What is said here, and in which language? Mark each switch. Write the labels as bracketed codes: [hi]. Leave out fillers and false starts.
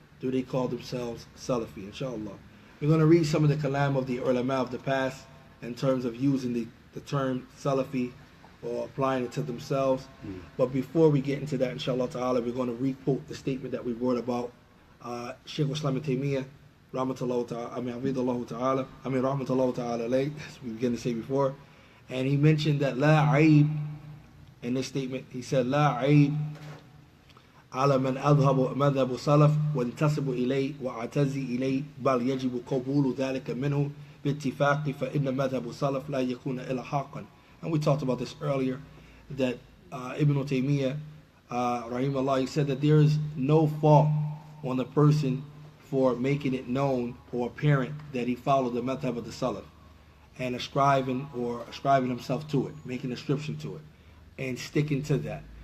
[en] Do they call themselves Salafi? Inshallah. We're going to read some of the kalam of the ulama of the past in terms of using the term Salafi or applying it to themselves. But before we get into that, inshallah ta'ala, we're going to re-quote the statement that we wrote about Shaykh Islam Ibn Tyamiyyah, rahmatullah ta'ala, as we began to say before. And he mentioned that la aib, [ar] in this statement, he said, la aib على من أذهب مذهب سلف وانتسب إليه وأعتزي إليه بل يجب قبول ذلك منه باتفاق فإن مذهب سلف لا يكون إلا حقا. [en] And we talked about this earlier, that Ibn Taymiyyah, rahimahullah, he said that there is no fault on the person for making it known or apparent that he followed the madhab of the Salaf and ascribing himself to it, making ascription to it, and sticking to that.